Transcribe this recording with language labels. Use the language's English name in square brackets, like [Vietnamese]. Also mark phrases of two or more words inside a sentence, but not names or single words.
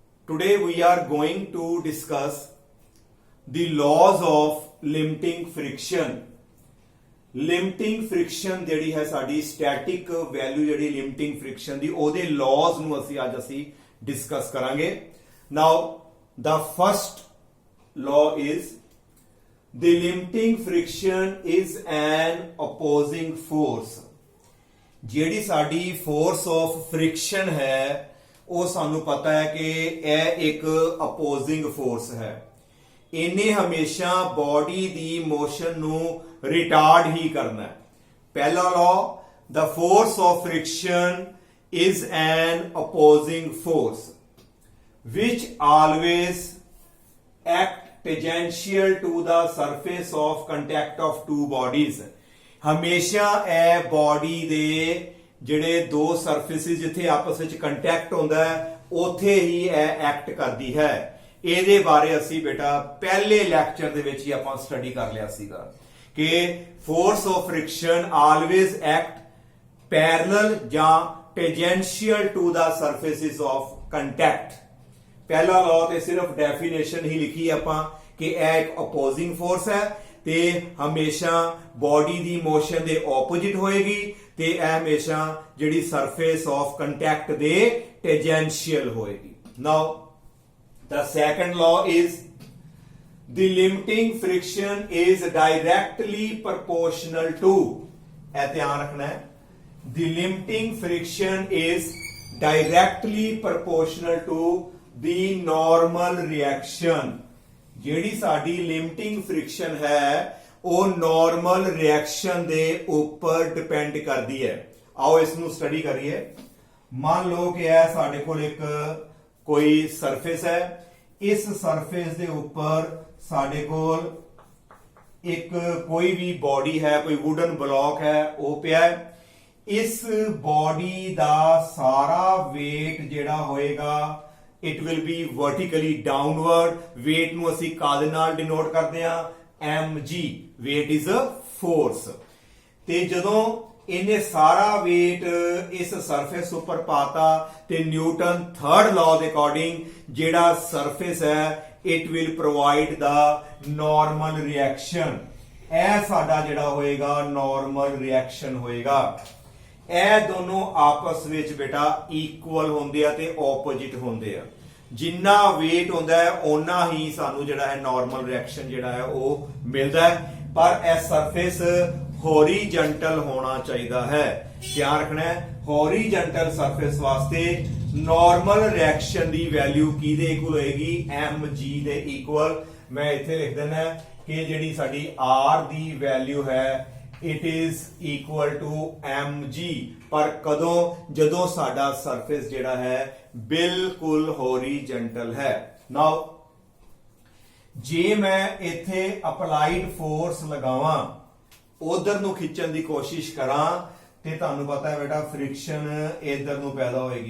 [English] Today we are going to discuss the laws of limiting friction. Limiting friction [Punjabi] ਜਿਹੜੀ ਹੈ ਸਾਡੀ [English] static value [Punjabi] ਜਿਹੜੀ [English] limiting friction [Punjabi] ਦੀ ਉਹਦੇ laws ਨੂੰ ਅਸੀਂ discuss ਕਰਾਂਗੇ. [English] Now the first law is the limiting friction is an opposing force. [Punjabi] ਜਿਹੜੀ ਸਾਡੀ [English] force of friction [Punjabi] ਹੈ ਉਹ ਸਾਨੂੰ ਪਤਾ ਹੈ ਕਿ ਇਹ ਇੱਕ [English] opposing force [Punjabi] ਹੈ. ਇਹਨੇ ਹਮੇਸ਼ਾ ਬੋਡੀ ਦੀ ਮੋਸ਼ਨ ਨੂੰ ਰਿਟਾਰਡ ਹੀ ਕਰਨਾ ਹੈ. [English] ਪਹਿਲਾ law, the force of friction is an opposing force which always act tangential to the surface of contact of two bodies. [Punjabi] ਹਮੇਸ਼ਾ ਇਹ ਬੋਡੀ ਦੇ ਜਿਹੜੇ ਦੋ ਸਰਫੇਸਿਸ ਜਿੱਥੇ ਆਪਸ ਵਿੱਚ ਕੰਟੈਕਟ ਹੁੰਦਾ ਹੈ ਉੱਥੇ ਹੀ ਇਹ ਐਕਟ ਕਰਦੀ ਹੈ. ਇਹਦੇ ਬਾਰੇ ਅਸੀਂ ਬੇਟਾ ਪਹਿਲੇ ਲੈਕਚਰ ਦੇ ਵਿੱਚ ਹੀ ਆਪਾਂ ਸਟੱਡੀ ਕਰ ਲਿਆ ਸੀਗਾ ਕਿ [English] force of friction always act parallel [Punjabi] ਜਾਂ [English] tangential to the surfaces of contact. [Punjabi] ਪਹਿਲਾ ਲਾਅ ਤੇ ਸਿਰਫ ਡੈਫੀਨੇਸ਼ਨ ਹੀ ਲਿਖੀ ਆਪਾਂ ਕਿ ਇਹ ਇੱਕ [English] opposing force [Punjabi] ਹੈ ਤੇ ਹਮੇਸ਼ਾ ਬੋਡੀ ਦੀ ਮੋਸ਼ਨ ਦੇ ਆਪੋਜ਼ਿਟ ਹੋਏਗੀ ਤੇ ਇਹ ਹਮੇਸ਼ਾ ਜਿਹੜੀ [English] surface of contact [Punjabi] ਦੇ ਟੈਂਜੈਂਸ਼ੀਅਲ ਹੋਏਗੀ. [English] ਨਾਓ the second law is the limiting friction is directly proportional to, [Punjabi] ਇਹ ਧਿਆਨ ਰੱਖਣਾ ਹੈ, [English] the limiting friction is directly proportional to the normal reaction. [Punjabi] ਜਿਹੜੀ ਸਾਡੀ [English] limiting friction [Punjabi] ਹੈ ਉਹ [English] normal reaction [Punjabi] ਦੇ ਉੱਪਰ ਡਿਪੈਂਡ ਕਰਦੀ ਹੈ. ਆਓ ਇਸ ਨੂੰ ਸਟੱਡੀ ਕਰੀਏ. ਮੰਨ ਲਓ ਕਿ ਇਹ ਸਾਡੇ ਕੋਲ ਇੱਕ ਕੋਈ ਸਰਫੇਸ ਹੈ. ਇਸ ਸਰਫੇਸ ਦੇ ਉੱਪਰ ਸਾਡੇ ਕੋਲ ਇੱਕ ਕੋਈ ਵੀ ਬੋਡੀ ਹੈ, ਕੋਈ [English] wooden block [Punjabi] ਹੈ ਉਹ ਪਿਆ ਹੈ. ਇਸ ਬੋਡੀ ਦਾ ਸਾਰਾ weight ਜਿਹੜਾ ਹੋਏਗਾ [English] it will be vertically downward. [Punjabi] weight ਨੂੰ ਅਸੀਂ ਕਾਹਦੇ ਨਾਲ ਡਿਨੋਟ ਕਰਦੇ ਹਾਂ? mg. [English] weight is a force. [Punjabi] ਤੇ ਜਦੋਂ ਇਹਨੇ ਸਾਰਾ weight ਇਸ ਸਰਫੇਸ ਉੱਪਰ ਪਾਤਾ ਤੇ [English] Newton third law [Punjabi] ਦੇ ਅਕੋਰਡਿੰਗ ਜਿਹੜਾ ਸਰਫੇਸ ਹੈ [English] it will provide the normal reaction. [Punjabi] ਇਹ ਸਾਡਾ ਜਿਹੜਾ ਹੋਏਗਾ [English] normal reaction [Punjabi] ਹੋਏਗਾ. ਇਹ ਦੋਨੋਂ ਆਪਸ ਵਿੱਚ ਬੇਟਾ ਇਕੁਅਲ ਹੁੰਦੇ ਆ ਤੇ ਆਪੋਜ਼ਿਟ ਹੁੰਦੇ ਆ. ਜਿੰਨਾ weight ਹੁੰਦਾ ਹੈ ਓਨਾ ਹੀ ਸਾਨੂੰ ਜਿਹੜਾ ਹੈ [English] normal reaction [Punjabi] ਜਿਹੜਾ ਹੈ ਉਹ ਮਿਲਦਾ ਹੈ. ਪਰ ਇਹ ਸਰਫੇਸ ਹੌਰੀਜੈਂਟਲ ਹੋਣਾ ਚਾਹੀਦਾ ਹੈ. ਧਿਆਨ ਰੱਖਣਾ ਹੈ [English] horizontal surface [Punjabi] ਵਾਸਤੇ [English] normal reaction [Punjabi] ਦੀ ਵੈਲਿਊ ਕਿਹਦੇ ਇਕੁਅਲ ਹੋਏਗੀ? mg ਦੇ ਇਕੁਅਲ. ਮੈਂ ਇੱਥੇ ਲਿਖ ਦਿੰਦਾ ਕਿ ਜਿਹੜੀ ਸਾਡੀ r ਦੀ ਵੈਲਿਊ ਹੈ [English] it is equal to mg. [Punjabi] ਪਰ ਕਦੋਂ? ਜਦੋਂ ਸਾਡਾ ਸਰਫੇਸ ਜਿਹੜਾ ਹੈ ਬਿਲਕੁਲ ਹੌਰੀਜੈਂਟਲ ਹੈ. ਨਾਓ ਜੇ ਮੈਂ ਇੱਥੇ [English] applied force [Punjabi] ਲਗਾਵਾਂ, ਉਧਰ ਨੂੰ ਖਿੱਚਣ ਦੀ ਕੋਸ਼ਿਸ਼ ਕਰਾਂ ਤੇ ਤੁਹਾਨੂੰ ਪਤਾ ਹੈ ਬੇਟਾ ਫ੍ਰਿਕਸ਼ਨ ਇਧਰ ਨੂੰ ਪੈਦਾ ਹੋਏਗੀ.